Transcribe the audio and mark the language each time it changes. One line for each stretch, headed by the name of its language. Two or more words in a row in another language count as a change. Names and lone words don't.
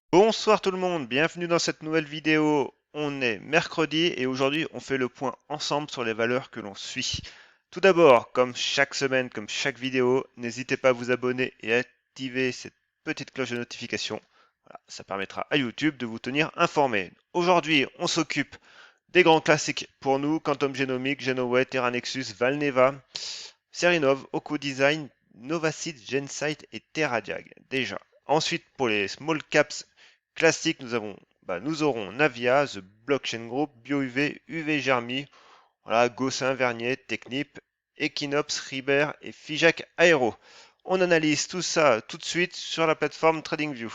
French: Bonsoir tout le monde, bienvenue dans cette nouvelle vidéo. On est mercredi et aujourd'hui on fait le point ensemble sur les valeurs que l'on suit. Tout d'abord, comme chaque semaine, comme chaque vidéo, n'hésitez pas à vous abonner et à activer cette petite cloche de notification. Voilà, ça permettra à YouTube de vous tenir informé. Aujourd'hui, on s'occupe des grands classiques pour nous, Quantum Genomics, Genoway, Terra Nexus, Valneva, Serinov, OcuDesign, Novaseed, Gensight et TerraDiag. Déjà. Ensuite, pour les
English: small caps
French: classiques, nous aurons Navia, The Blockchain Group, BioUV, UV voilà, Gossin, Vernier, Technip, Equinox, Ribert et Figeac Aero. On analyse tout ça tout de suite sur la plateforme TradingView.